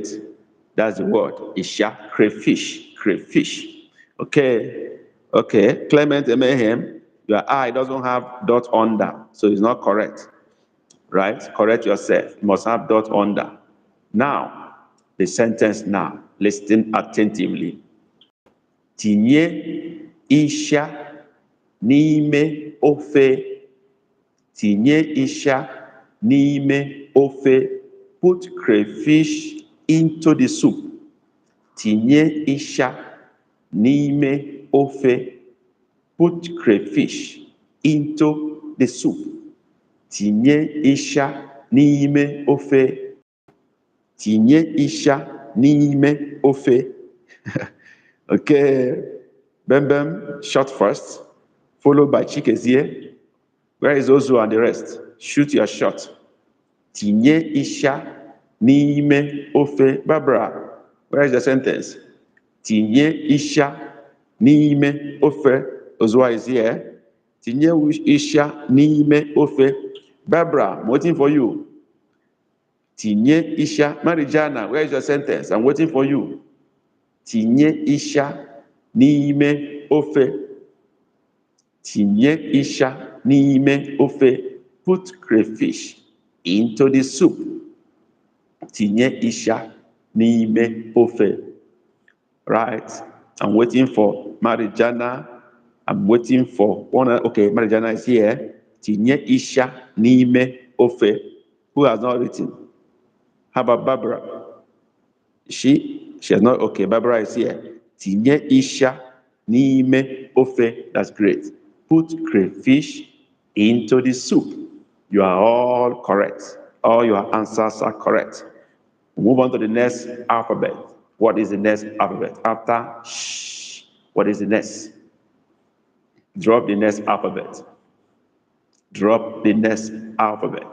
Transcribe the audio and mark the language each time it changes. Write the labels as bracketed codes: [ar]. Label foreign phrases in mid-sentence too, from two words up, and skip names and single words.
[en] That's the word. Isha, crayfish. Okay, Clement Mayhem, your I doesn't have dot under, so it's not correct. Right? Correct yourself. You must have dot under. Now, the sentence now. Listen attentively. [ig] Tinye isha n'ime ofe. Tinye isha n'ime ofe. [en] Put crayfish into the soup. [ig] Tinye isha n'ime ofe. [en] Put crayfish into the soup. [ig] Tinye isha n'ime ofe. tinye isha n'ime ofe. Okay, Bembem, [en] shot first, followed by Chikezie. Where is Ozu and the rest? Shoot your shot. [ig] Tinye isha n'ime ofe. [en] Barbara, where is the sentence? [ig] Tinye isha n'ime ofe. [en] Ozua is here. [ig] Tinye isha n'ime ofe. [en] Barbara, I'm waiting for you. [ig] Tinye isha. [en] Marijana, where is your sentence? I'm waiting for you. [ig] Tinye isha n'ime ofe. Tinye isha n'ime ofe. [en] Put crayfish into the soup. [ig] Tinye isha n'ime ofe. [en] Right? I'm waiting for Marijana. I'm waiting for one. Okay, Marijana is here. [ig] Tinye isha n'ime ofe. [en] Who has not written? How about Barbara? She has not. Okay, Barbara is here. [ig] Tinye isha n'ime ofe. [en] That's great. Put crayfish into the soup. You are all correct. All your answers are correct. Move on to the next alphabet. What is the next alphabet? After sh, what is the next? Drop the next alphabet. Drop the next alphabet.